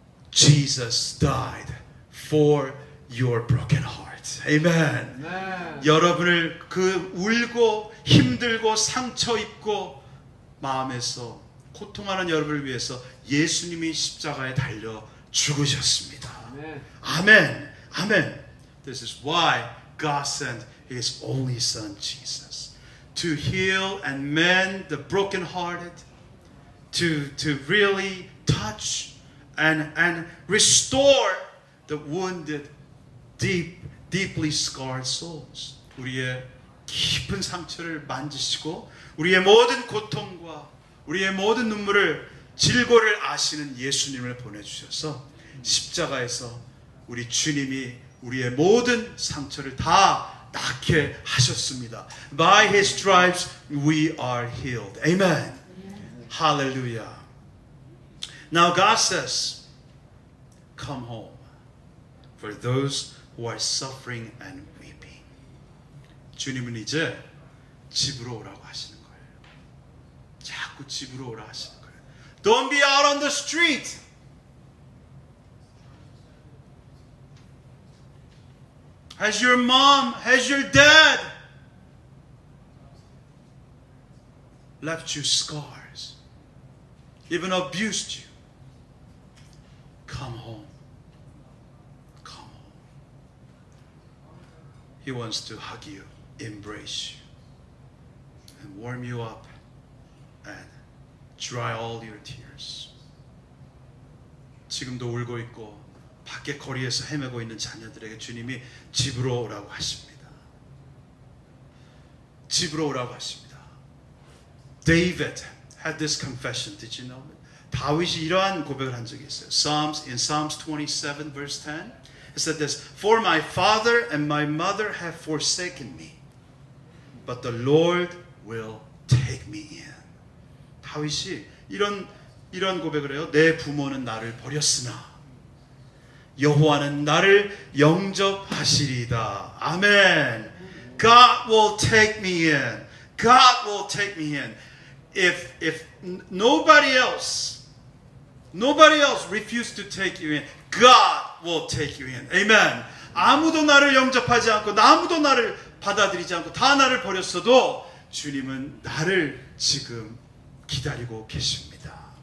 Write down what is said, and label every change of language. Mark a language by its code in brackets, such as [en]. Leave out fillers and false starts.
[en] Jesus died for your broken heart. Amen. [ko] 여러분을 그 울고 힘들고 상처 입고 마음에서 고통하는 여러분을 위해서 예수님이 십자가에 달려 죽으셨습니다. 아멘. 아멘. [en] This is why God sent His only Son Jesus to heal and mend the brokenhearted, to really touch and restore the wounded, deeply scarred souls. [ko] 우리의 깊은 상처를 만지시고 우리의 모든 고통과 우리의 모든 눈물을 질고를 아시는 예수님을 보내주셔서 십자가에서 우리 주님이 우리의 모든 상처를 다 낫게 하셨습니다. [en] By His stripes we are healed. Amen. Hallelujah. Now God says, come home for those who are suffering and weeping. [ko] 주님은 이제 집으로 오라고 하시는 거예요. 자꾸 집으로 오라 하시는 거예요. [en] Don't be out on the street. Has your mom, has your dad left you scars, even abused you? Come home. Come home. He wants to hug you, embrace you, and warm you up and dry all your tears. [ko] 지금도 울고 있고 밖에 거리에서 헤매고 있는 자녀들에게 주님이 집으로 오라고 하십니다. 집으로 오라고 하십니다. [en] David had this confession. Did you know it? [ko] 다윗이 이러한 고백을 한 적이 있어요. [en] In Psalms 27 verse 10, it said this, For my father and my mother have forsaken me, but the Lord will take me in. [ko] 다윗이 이런 고백을 해요. 내 부모는 나를 버렸으나 여호와는 나를 영접하시리다. [en] 아멘. God will take me in. God will take me in. If nobody else refused to take you in, God will take you in. Amen. [ko] 아무도 나를 영접하지 않고 아무도 나를 받아들이지 않고 다 나를 버렸어도 주님은 나를 지금 기다리고 계십니다.